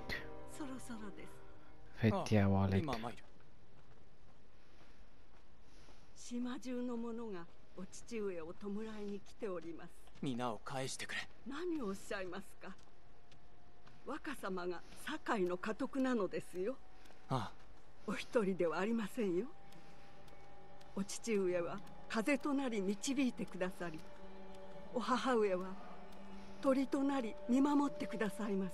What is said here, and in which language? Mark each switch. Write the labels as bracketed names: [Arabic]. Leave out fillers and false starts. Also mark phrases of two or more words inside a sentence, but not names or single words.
[Japanese] そろそろです。 [German] wird ja auch anlegen. [Japanese] 今参る。島中の者がお父上を弔いに来ております。皆を返してくれ。何をおっしゃいますか。若様が堺の家督なのですよ。ああ、お一人ではありませんよ。お父上は風となり導いてくださり、お母上は鳥となり見守ってくださいます。